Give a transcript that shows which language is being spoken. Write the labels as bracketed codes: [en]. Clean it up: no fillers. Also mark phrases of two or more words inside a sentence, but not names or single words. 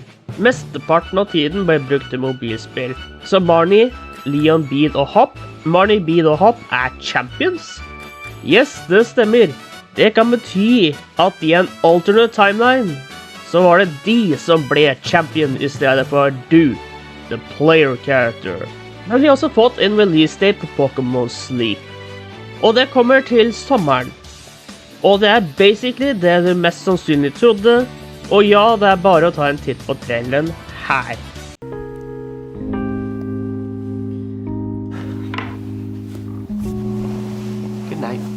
[no] Mesteparten av tiden ble brukt til mobilspill. Så Marnie, Leon, Beed og Hop. Marnie, Beed og Hop er champions? Yes, det stemmer. Det kan bety at i en [en] alternate timeline, [no] så var det de som ble champion i stedet for du, [en] the player character. [no] Men vi har også fått en [en] release date [no] på Pokémon Sleep. Og det kommer til sommeren. Og det er basically det du mest sannsynlig trodde, og ja, det er bare å ta en titt på traileren her. [en] Good night.